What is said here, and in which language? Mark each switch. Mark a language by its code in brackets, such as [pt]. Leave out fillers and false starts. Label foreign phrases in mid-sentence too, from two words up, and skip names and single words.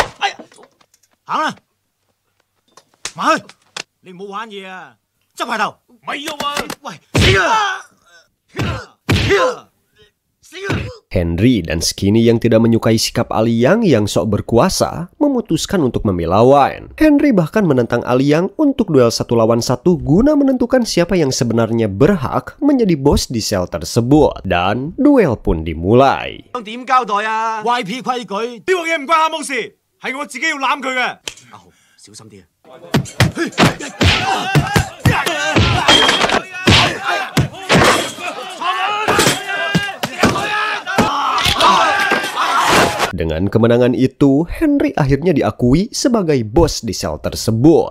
[id] Henry dan Skinny yang tidak menyukai sikap Ali Yang yang sok berkuasa memutuskan untuk membela Wayne. Henry bahkan menentang Ali Yang untuk duel 1 lawan 1 guna menentukan siapa yang sebenarnya berhak menjadi bos di sel tersebut. Dan duel pun dimulai. [yue] YP 規矩，呢個嘢唔關阿毛事，係我自己要攬佢嘅。阿豪，小心啲啊！ [id] Dengan kemenangan itu, Henry akhirnya diakui sebagai bos di sel tersebut.